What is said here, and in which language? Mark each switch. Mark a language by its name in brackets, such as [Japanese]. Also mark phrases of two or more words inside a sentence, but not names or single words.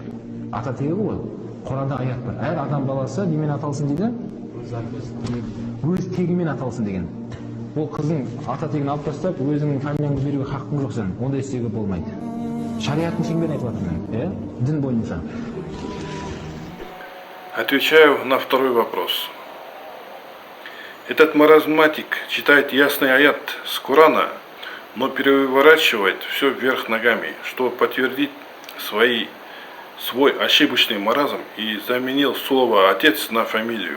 [Kazakh] Ата тегі ғой. Құранда аят бар. Әр адам баласы немен аталсын дейді? Өз тегімен аталсын деген. Ол қыздың ата тегін алып тастап, өзінің фамилияңды беруге хақың жоқ сен. Ондай істеуге болмайды. Шариғаттың шеңберін айтып жатырмын, дін бойынша. [Russian] Отвечаю на второй вопрос. Этот маразматик читает ясный аят с Корана, но переворачивает все вверх ногами, чтобы подтвердить свой ошибочный маразм, и заменил слово «отец» на фамилию.